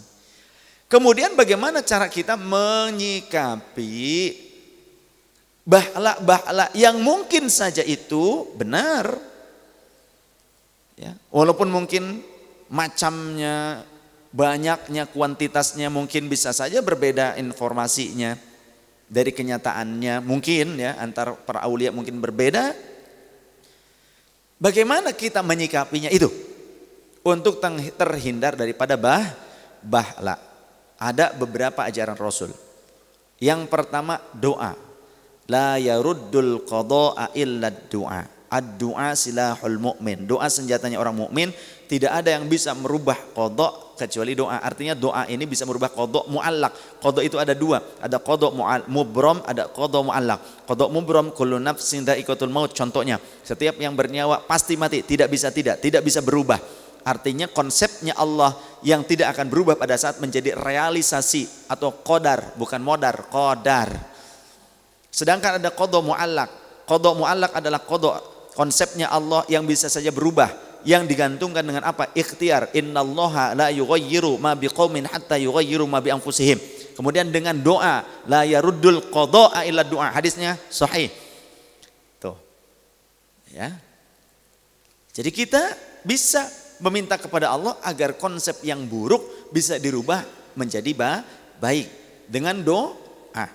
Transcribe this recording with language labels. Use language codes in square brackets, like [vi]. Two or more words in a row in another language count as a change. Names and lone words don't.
[id] Kemudian bagaimana cara kita menyikapi bahla-bahla yang mungkin saja itu benar ya, walaupun mungkin macamnya, banyaknya, kuantitasnya mungkin bisa saja berbeda informasinya dari kenyataannya, mungkin ya antar para aulia mungkin berbeda. Bagaimana kita menyikapinya itu untuk terhindar daripada bahla? Ada beberapa ajaran Rasul. Yang pertama doa. [ar] لا يرد القضاء إلا الدعاء. الدعاء سلاح المؤمن. [id] Doa senjatanya orang mukmin. Tidak ada yang bisa merubah qada kecuali doa. Artinya doa ini bisa merubah qadha muallaq. Qadha itu ada dua, ada qadha mubram, ada qadha muallaq. Qadha mubram [ar] كل نفس ذائقة الموت, [id] contohnya setiap yang bernyawa pasti mati, tidak bisa berubah. Artinya konsepnya Allah yang tidak akan berubah pada saat menjadi realisasi atau qadar, bukan modar, qadar. Sedangkan ada qadha muallaq. Qadha muallaq adalah qadha konsepnya Allah yang bisa saja berubah, yang digantungkan dengan apa? Ikhtiar. [ar] إن الله لا يغير ما بقوم حتى يغيروا ما بأنفسهم. [id] Kemudian dengan doa, [ar] لا يرد القضاء إلا الدعاء. [id] Hadisnya sahih. Tuh. Ya. Jadi kita bisa meminta kepada Allah agar konsep yang buruk bisa dirubah menjadi baik dengan doa.